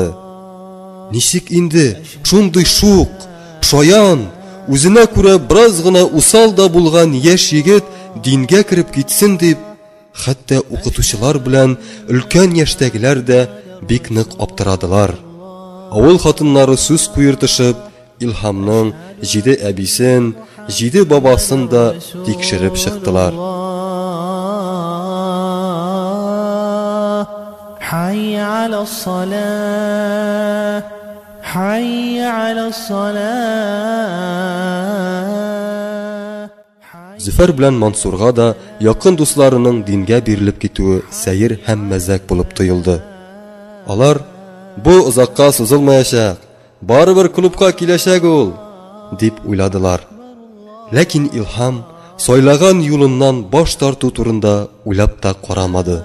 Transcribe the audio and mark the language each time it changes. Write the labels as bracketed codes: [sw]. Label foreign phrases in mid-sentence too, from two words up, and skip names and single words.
[tt] Ничек инде шундый шук, шаян, үзенә күрә бераз гына усал да булган яшь егет дингә кереп китсен дип, хәтта укытучылар белән өлкән яшьтәгеләр дә бик нык аптырадылар. Авыл хатыннары сүз куертышып, Илһамның 7 әбисен, 7 бабасын да тикшереп чыктылар. [ar] حي على الصلاة حي على الصلاة [tt] Зөфәр белән Мансурга да якын дусларының дингә бирелеп китүе сәер һәм мәзәк булып тоелды. Алар бу озакка сузылмаячак, барыбер клубка киләчәк ул, дип уйладылар. Ләкин Илһам сайлаган юлыннан баш тарту турында уйлап та карамады.